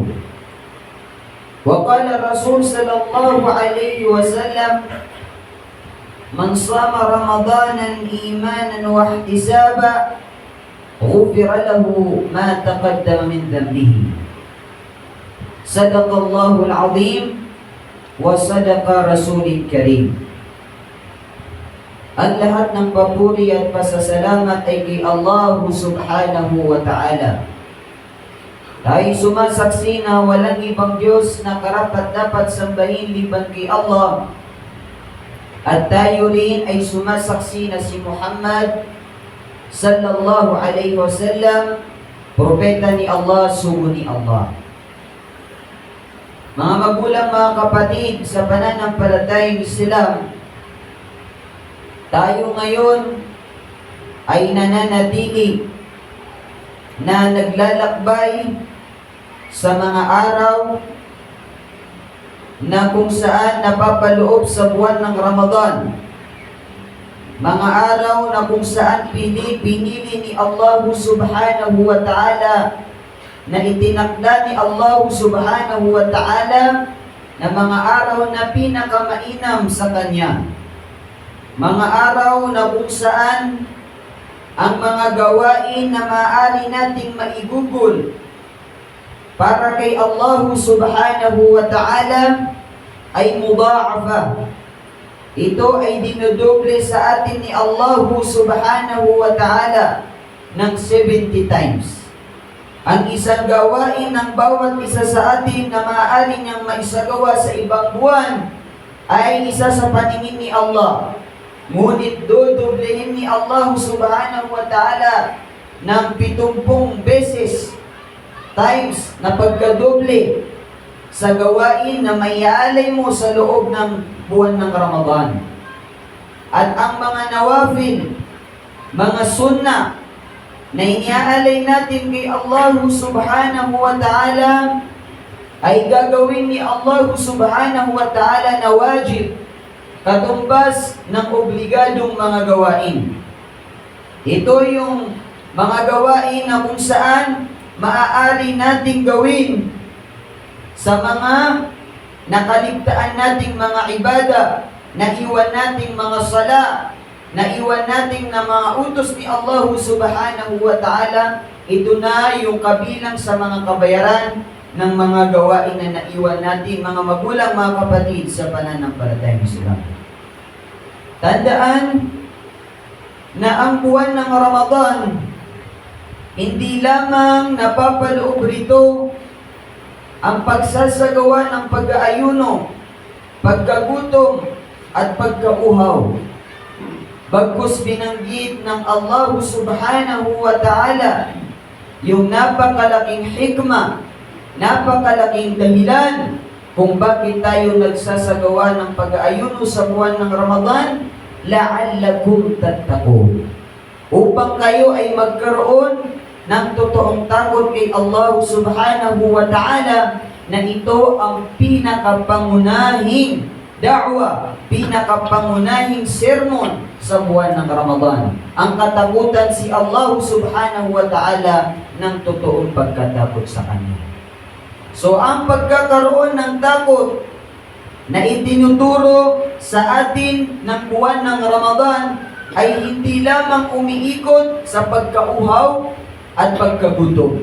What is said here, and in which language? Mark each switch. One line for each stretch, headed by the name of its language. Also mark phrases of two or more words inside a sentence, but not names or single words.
Arabic: وقال الرسول صلى الله عليه وسلم: من صام رمضانا إيمانا واحتسابا غفر له ما تقدم من ذنبه. صدق الله العظيم وصدق رسول الكريم.
Filipino: Ang lahat ng papuri at pasasalamat ay kay Allah
Arabic: سبحانه وتعالى.
Filipino: Tayo sumasaksi na walang ibang Diyos na karapat-dapat sambahin liban kay Allah. At tayo rin ay sumasaksi na si Muhammad
Arabic: صلى الله عليه وسلم,
Filipino: propeta ni Allah, sugo ni Allah. Mga magulang, mga kapatid, sa pananampalatayang Islam, tayo ngayon ay nananatili na naglalakbay sa mga araw na kung saan napapaloob sa buwan ng Ramadan. Mga araw na kung saan pinili ni Allah
Arabic: سبحانه وتعالى,
Filipino: na itinakda ni Allah
Arabic: سبحانه وتعالى
Filipino: na mga araw na pinakamainam sa Kanya. Mga araw na kung saan ang mga gawain na maaari nating maigugol para kay Allah
Arabic: سبحانه وتعالى
Filipino: ay mudha'afa. Ito ay dinodoble sa atin ni Allah
Arabic: سبحانه وتعالى
Filipino: ng 70 times. Ang isang gawain ng bawat isa sa atin na maaari niyang maisagawa sa ibang buwan ay isa sa paningin ni Allah. Ngunit dodoblehin ni Allah
Arabic: سبحانه وتعالى
Filipino: ng 70 beses times na pagkadoble sa gawain na maiaalay mo sa loob ng buwan ng Ramadan. At ang mga nawafil, mga sunnah na iniaalay natin kay Allah
Arabic: سبحانه وتعالى
Filipino: ay gagawin ni Allah
Arabic: سبحانه وتعالى
Filipino: na wajib, katumbas ng obligadong mga gawain. Ito yung mga gawain na kung saan maaari nating gawin sa mga nakaligtaan nating mga ibada, naiwan nating mga sala, naiwan nating na mga utos ni Allah
Arabic: سبحانه وتعالى.
Filipino: Ito na yung kabilang sa mga kabayaran ng mga gawain na naiwan natin, mga magulang, mga kapatid, sa pananampalatayang Islam. Tandaan na ang buwan ng Ramadan, hindi lamang napapaloob rito ang pagsasagawa ng pag-aayuno, pagkagutom, at pagkauhaw. Bagkus binanggit ng Allah
Arabic: سبحانه وتعالى
Filipino: yung napakalaking hikmah, napakalaking dahilan kung bakit tayo nagsasagawa ng pag-aayuno sa buwan ng Ramadan,
Arabic: لعلكم تتقون.
Filipino: Upang kayo ay magkaroon ng totoong takot kay Allah
Arabic: سبحانه وتعالى,
Filipino: na ito ang pinakapangunahing da'wa, pinakapangunahing sermon sa buwan ng Ramadan. Ang katakutan si Allah
Arabic: سبحانه وتعالى
Filipino: ng totoong pagkatakot sa Kanya. So, ang pagkakaroon ng takot na itinuturo sa atin ng buwan ng Ramadan ay hindi lamang umiikot sa pagkauhaw at pagkagutom.